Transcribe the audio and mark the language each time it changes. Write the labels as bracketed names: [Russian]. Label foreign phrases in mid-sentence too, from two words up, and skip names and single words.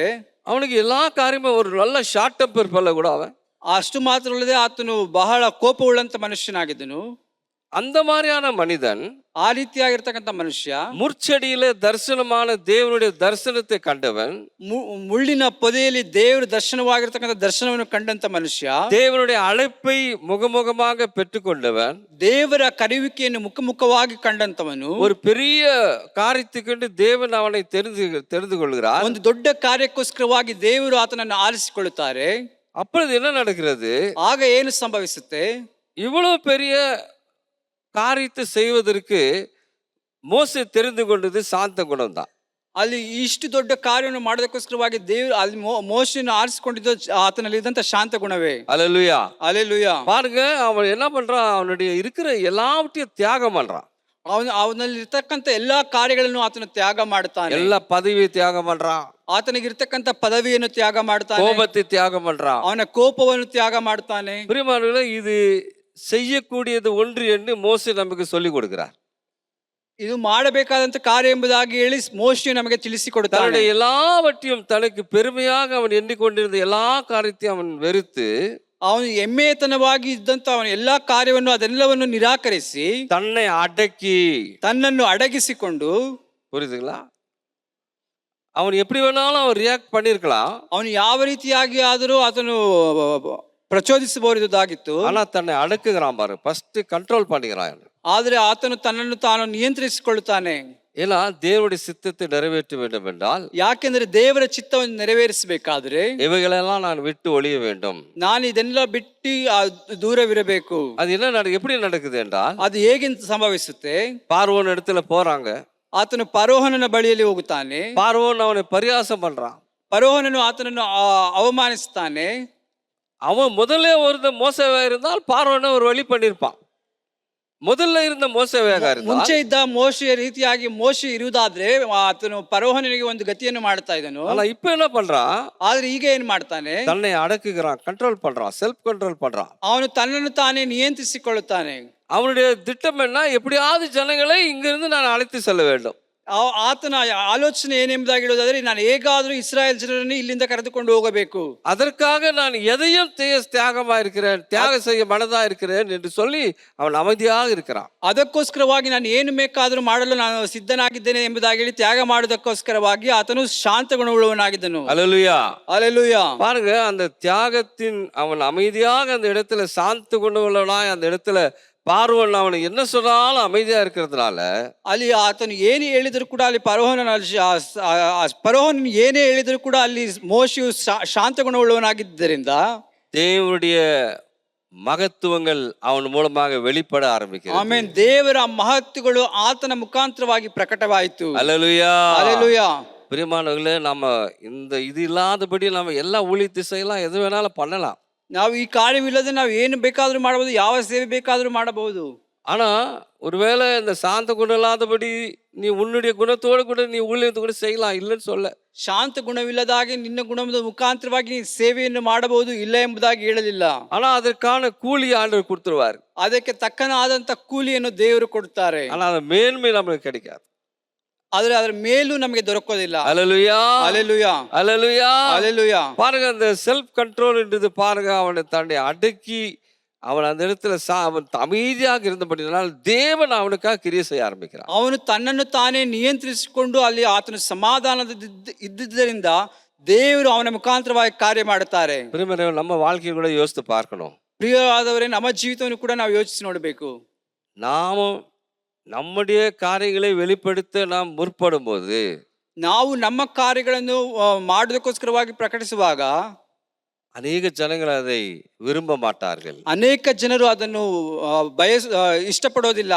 [Tamil] அவனுக்கு எல்லா காரியமும் ஒரு நல்ல [English] short temper [Tamil] பல்ல கூட அவன். [Kannada] ಅಷ್ಟು ಮಾತ್ರ ಅಲ್ಲದೆ ಆತನು ಬಹಳ ಕೋಪವುಳ್ಳಂತ ಮನುಷ್ಯನಾಗಿದ್ದನು. [Tamil] அந்த மாதிரியான மனிதன் [Kannada] ಆ ರೀತಿಯಾಗಿರ್ತಕ್ಕಂಥ ಮನುಷ್ಯ [Tamil] முற்செடியில தரிசனமான தேவனுடைய தரிசனத்தை கண்டவன், [Kannada] ಮುಳ್ಳಿನ ಪೊದೆಯಲ್ಲಿ ದೇವರ ದರ್ಶನವಾಗಿರ್ತಕ್ಕಂಥ ದರ್ಶನವನ್ನು ಕಂಡಂತ ಮನುಷ್ಯ, [Tamil] தேவனுடைய அழைப்பை முகமுகமாக பெற்றுக்கொண்டவன், [Kannada] ದೇವರ ಕರೆಯುವಿಕೆಯನ್ನು ಮುಖವಾಗಿ ಕಂಡಂತವನು, [Tamil] ஒரு பெரிய காரியத்துக்கு தேவன் அவனை தெரிந்து கொள்கிறார். [Kannada] ಒಂದು ದೊಡ್ಡ ಕಾರ್ಯಕ್ಕೋಸ್ಕರವಾಗಿ ದೇವರು ಆತನನ್ನು ಆರಿಸಿಕೊಳ್ಳುತ್ತಾರೆ. [Tamil] அப்பொழுது என்ன நடக்கிறது? [Kannada] ಆಗ ಏನು ಸಂಭವಿಸುತ್ತೆ? [Tamil] இவ்வளவு பெரிய காரியத்தை செய்வதற்கு மோசே தெரிந்து கொண்டது சாந்த குணம் தான். [Kannada] ಅಲ್ಲಿ ಇಷ್ಟು ದೊಡ್ಡ ಕಾರ್ಯವನ್ನು ಮಾಡೋದಕ್ಕೋಸ್ಕರವಾಗಿ ದೇವರು ಅಲ್ಲಿ ಮೋಶೆಯನ್ನು ಆರಿಸಿಕೊಂಡಿದ್ದು ಆತನಲ್ಲಿ ಇದ್ದಂತ ಶಾಂತ ಗುಣವೇ. [Tamil] அல்லேலூயா. [Kannada] ಅಲೆಲುಯಾ. [Tamil] பாருங்க, அவன் என்ன பண்றான்? அவனுடைய இருக்கிற எல்லாவற்றையும் தியாகம் பண்றான். [Kannada] ಅವನಲ್ಲಿ ಇರ್ತಕ್ಕಂಥ ಎಲ್ಲಾ ಕಾರ್ಯಗಳನ್ನು ಆತನ ತ್ಯಾಗ ಮಾಡ್ತಾನೆ. [Tamil] எல்லா பதவியை தியாகம் பண்றான், [Kannada] ಆತನಿಗಿರ್ತಕ್ಕಂಥ ಪದವಿಯನ್ನು ತ್ಯಾಗ ಮಾಡ್ತಾನೆ, [Tamil] கோபத்தை தியாகம் பண்றான். [Kannada] ಅವನ ಕೋಪವನ್ನು ತ್ಯಾಗ ಮಾಡ್ತಾನೆ. [Tamil] பிரியமானவர்களே, இது செய்யக்கூடியது ஒன்று என்று மோசே நமக்கு சொல்லி கொடுக்கிறார். [Kannada] ಇದು ಮಾಡಬೇಕಾದಂತ ಕಾರ್ಯ ಎಂಬುದಾಗಿ ಹೇಳಿ ಮೋಶೆ ನಮಗೆ ತಿಳಿಸಿಕೊಡುತ್ತಾನೆ. [Tamil] தன்னுடைய எல்லாவற்றையும் தனக்கு பெருமையாக அவன் எண்ணிக்கொண்டிருந்த எல்லா காரியத்தையும் அவன் வெறுத்து, [Kannada] ಅವನು ಹೆಮ್ಮೆತನವಾಗಿ ಇದ್ದಂತ ಅವನ ಎಲ್ಲಾ ಕಾರ್ಯವನ್ನು ಅದೆಲ್ಲವನ್ನು ನಿರಾಕರಿಸಿ [Tamil] தன்னை அடக்கி, [Kannada] ತನ್ನನ್ನು ಅಡಗಿಸಿಕೊಂಡು, [Tamil] புரியுதுங்களா? அவன் எப்படி வேணாலும் அவன் ரியாக்ட் பண்ணிருக்கலாம். [Kannada] ಅವನು ಯಾವ ರೀತಿಯಾಗಿ ಆದರೂ ಅದನ್ನು ಪ್ರಚೋದಿಸಬಹುದಾಗಿತ್ತು. [Tamil] ஆனா தன்னை அடக்குகிறான் பாரு, [English] first control [Tamil] பண்ணிக்கிறான். [Kannada] ಆದರೆ ಆತನು ತನ್ನನ್ನು ತಾನು ನಿಯಂತ್ರಿಸಿಕೊಳ್ಳುತ್ತಾನೆ. [Tamil] ஏன்னா தேவனுடைய சித்தத்தை நிறைவேற்ற வேண்டும் என்றால், [Kannada] ಯಾಕೆಂದ್ರೆ ದೇವರ ಚಿತ್ತವನ್ನು ನೆರವೇರಿಸಬೇಕಾದ್ರೆ [Tamil] இவைகளெல்லாம் நான் விட்டு ஒழிய வேண்டும். [Kannada] ನಾನು ಇದನ್ನೆಲ್ಲ ಬಿಟ್ಟು ದೂರವಿರಬೇಕು. [Tamil] அது என்ன எப்படி நடக்குது என்றால், [Kannada] ಅದು ಹೇಗೆ ಸಂಭವಿಸುತ್ತೆ? [Tamil] பார்வோன் இடத்துல போறாங்க. [Kannada] ಆತನು ಫರೋಹನನ ಬಳಿಯಲ್ಲಿ ಹೋಗುತ್ತಾನೆ. [Tamil] பார்வோன் அவனை பரியாசம் பண்றான். [Kannada] ಫರೋಹನನು ಆತನನ್ನು ಅವಮಾನಿಸುತ್ತಾನೆ. [Tamil] அவன் முதல்ல ஒரு மோசவே இருந்தால் பார்வோனை ஒரு வழி பண்ணிருப்பான். [Kannada] ಮೊದಲ ಇದ್ದ ಮೋಸವೇಗ ಮುಂಚೆ ಇದ್ದ ಮೋಶೆಯ ರೀತಿಯಾಗಿ ಮೋಶೆ ಇರುವುದಾದ್ರೆ ಆತನು ಫರೋಹನಿಗೆ ಒಂದು ಗತಿಯನ್ನು ಮಾಡ್ತಾ ಇದ್ದನು. [Tamil] ஆனா இப்ப என்ன பண்றான்? [Kannada] ಆದ್ರೆ ಈಗ ಏನ್ ಮಾಡ್ತಾನೆ? [Tamil] தன்னை அடக்குகிறான், கண்ட்ரோல் பண்றான், [English] self control [Tamil] பண்றான். [Kannada] ಅವನು ತನ್ನನ್ನು ತಾನೇ ನಿಯಂತ್ರಿಸಿಕೊಳ್ಳುತ್ತಾನೆ. [Tamil] அவனுடைய திட்டம் என்ன? எப்படியாவது ஜனங்களை இங்கிருந்து நான் அழைத்து செல்ல வேண்டும். [Kannada] ಆತನ ಆಲೋಚನೆ ಏನೆಂಬುದಾಗಿ ಹೇಳುವುದಾದ್ರೆ, ನಾನು ಹೇಗಾದ್ರೂ ಇಸ್ರಾಯೇಲ್ ಜನರನ್ನು ಇಲ್ಲಿಂದ ಕರೆದುಕೊಂಡು ಹೋಗಬೇಕು, [Tamil] அதற்காக நான் எதையும் தியாகமா இருக்கிறேன், தியாகம் செய்ய மனதா இருக்கிறேன் என்று சொல்லி அவன் அமைதியாக இருக்கிறான். [Kannada] ಅದಕ್ಕೋಸ್ಕರವಾಗಿ ನಾನು ಏನು ಬೇಕಾದ್ರೂ ಮಾಡಲು ನಾನು ಸಿದ್ಧನಾಗಿದ್ದೇನೆ ಎಂಬುದಾಗಿ ಹೇಳಿ ತ್ಯಾಗ ಮಾಡುವುದಕ್ಕೋಸ್ಕರವಾಗಿ ಆತನು ಶಾಂತ ಗುಣವುಳ್ಳವನಾಗಿದ್ದನು. [Tamil] அல்லேலூயா, அல்லேலூயா. பாருங்க, அந்த தியாகத்தின் அவன் அமைதியாக அந்த இடத்துல சாந்த குணவுள்ளவனாய் அந்த இடத்துல பார்வோன் அவனை என்ன சொன்னாலும் அமைதியா இருக்கிறதுனால [Kannada] ಅಲ್ಲಿ ಆತನು ಏನೇ ಹೇಳಿದ್ರು ಕೂಡ ಅಲ್ಲಿ ಫರೋಹನ್ ಏನೇ ಹೇಳಿದ್ರು ಕೂಡ ಅಲ್ಲಿ ಮೋಶೆಯು ಶಾಂತ ಗುಣವುಳ್ಳವನಾಗಿದ್ದರಿಂದ [Tamil] தேவனுடைய மகத்துவங்கள் அவன் மூலமாக வெளிப்பட ஆரம்பிக்கிறது. [Kannada] ಆಮೆನ್. ದೇವರ ಮಹತ್ವಗಳು ಆತನ ಮುಖಾಂತರವಾಗಿ ಪ್ರಕಟವಾಯಿತು. [Tamil] அல்லேலூயா, அல்லேலூயா. பிரியமானவர்களே, நம்ம இந்த இது இல்லாதபடி நம்ம எல்லா ஊழிய திசையெல்லாம் எது வேணாலும் பண்ணலாம். [Kannada] ನಾವು ಈ ಕಾರ್ಯವಿಲ್ಲದೆ ನಾವು ಏನು ಬೇಕಾದ್ರೂ ಮಾಡಬಹುದು, ಯಾವ ಸೇವೆ ಬೇಕಾದ್ರೂ ಮಾಡಬಹುದು. [Tamil] ஆனா ஒருவேளை இந்த சாந்த குணம் இல்லாதபடி நீ உன்னுடைய குணத்தோடு கூட நீ ஊழியத்தை கூட செய்யலாம், இல்லைன்னு சொல்ல. [Kannada] ಶಾಂತ ಗುಣವಿಲ್ಲದಾಗಿ ನಿನ್ನ ಗುಣದ ಮುಖಾಂತರವಾಗಿ ನೀನು ಸೇವೆಯನ್ನು ಮಾಡಬಹುದು, ಇಲ್ಲ ಎಂಬುದಾಗಿ ಹೇಳಲಿಲ್ಲ. [Tamil] ஆனா அதற்கான கூலி ஆண்டவர் கொடுத்துருவார். [Kannada] ಅದಕ್ಕೆ ತಕ್ಕನಾದಂತ ಕೂಲಿಯನ್ನು ದೇವರು ಕೊಡ್ತಾರೆ. [Tamil] ஆனா அந்த மேன்மை நமக்கு கிடைக்காது. [Kannada] ಆದ್ರೆ ಅದರ ಮೇಲೂ ನಮಗೆ ದೊರಕೋದಿಲ್ಲ. [Tamil] அல்லேலூயா, அல்லேலூயா, அல்லேலூயா, அல்லேலூயா. பாருங்க, அந்த [English] self controlன்றது [Tamil] பாருங்க, அவனை தாண்டி அடக்கி அவன் அந்த இடத்துல அவன் அமைதியாக இருந்தபடினால் தேவன் அவனுக்காக கிரியை செய்ய ஆரம்பிக்கிறான். [Kannada] ಅವನು ತನ್ನನ್ನು ತಾನೇ ನಿಯಂತ್ರಿಸಿಕೊಂಡು ಅಲ್ಲಿ ಆತನು ಸಮಾಧಾನದ ಇದ್ದಿದ್ದರಿಂದ ದೇವರು ಅವನ ಮುಖಾಂತರವಾಗಿ ಕಾರ್ಯ ಮಾಡುತ್ತಾರೆ. [Tamil] நம்ம வாழ்க்கையை கூட யோசித்து பார்க்கணும். [Kannada] ಪ್ರಿಯರಾದವರೇ, ನಮ್ಮ ಜೀವಿತವನ್ನು ಕೂಡ ನಾವು ಯೋಚಿಸಿ ನೋಡಬೇಕು. [Tamil] நாமும் நம்முடைய காரியங்களை வெளிப்படுத்த நாம் முற்படும் போது [Kannada] ನಾವು ನಮ್ಮ ಕಾರ್ಯಗಳನ್ನು ಮಾಡುವುದಕ್ಕೋಸ್ಕರವಾಗಿ ಪ್ರಕಟಿಸುವಾಗ ಅನೇಕ ಜನಗಳು [Tamil] அதை விரும்ப மாட்டார்கள். [Kannada] ಅನೇಕ ಜನರು ಅದನ್ನು ಇಷ್ಟಪಡೋದಿಲ್ಲ.